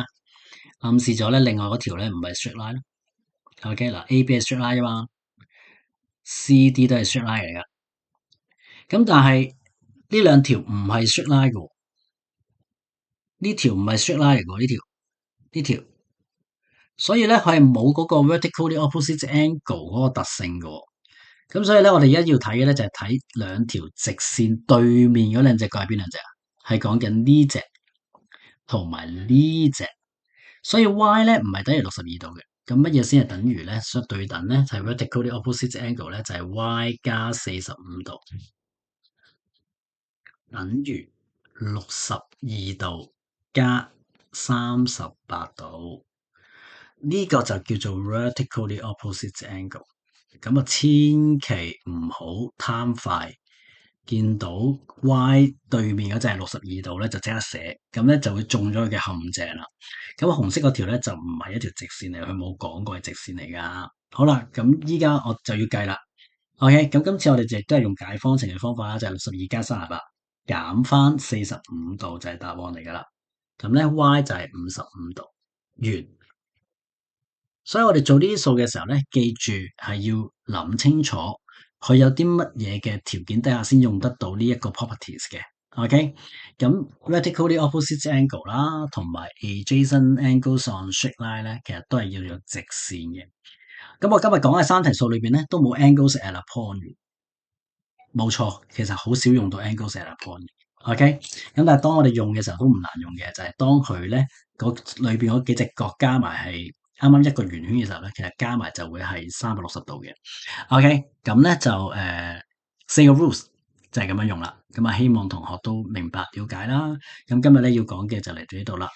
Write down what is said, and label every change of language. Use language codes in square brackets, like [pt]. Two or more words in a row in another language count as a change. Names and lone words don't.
[yue] 暗示咗咧，另外嗰條咧唔係 [en] straight line [yue] 咯。OK，嗱，AB 係 [en] straight line [yue] 啊嘛，CD 都係 [en] straight line [yue] 嚟噶。咁但係呢兩條唔係 [en] straight line [yue] 嘅，呢條唔係 [en] straight line [yue] 嚟嘅，呢條，所以咧佢係冇嗰個 [en] vertically opposite angle [yue] 嗰個特性嘅。咁所以咧，我哋而家要睇嘅咧就係睇兩條直線對面嗰兩隻角係邊兩隻啊？係講緊呢隻同埋呢隻，所以 y 咧唔係等於62度嘅。咁乜嘢先係等於咧？相對等咧就係 [en] vertically opposite angle [yue] 咧就係 y 加45度等於62度加38度，呢個就叫做 [en] vertically opposite angle。 [yue] 咁啊，千祈唔好貪快，見到 y 對面嗰隻係62度咧，就即刻寫，咁咧就會中咗佢嘅陷阱啦。咁紅色嗰條咧就唔係一條直線嚟，佢冇講過係直線嚟噶。好啦，咁依家我就要計啦。OK，咁今次我哋就都係用解方程嘅方法啦，就係62加38減翻45度就係答案嚟噶啦。咁咧 y 就係55度，完。所以我哋做呢啲數嘅時候咧，記住係要諗清楚，佢有啲乜嘢嘅條件底下先用得到呢一個 properties 嘅。OK，咁 [en] vertically opposite angle [yue] 啦，同埋 [en] adjacent angles on straight line [yue] 咧，其實都係要有直線嘅。咁我今日講嘅三題數裏邊咧，都冇 [en] angles at a point。 [yue] 冇錯，其實好少用到 [en] angles at a point。 [yue] OK，咁但係當我哋用嘅時候都唔難用嘅，就係當佢咧裏邊嗰幾隻角加埋係啱啱一個圓圈嘅時候咧，其實加埋就會係360度嘅。OK，咁咧就四個 rules 就係咁樣用啦。咁啊，希望同學都明白了解啦。咁今日咧要講嘅就嚟到呢度啦。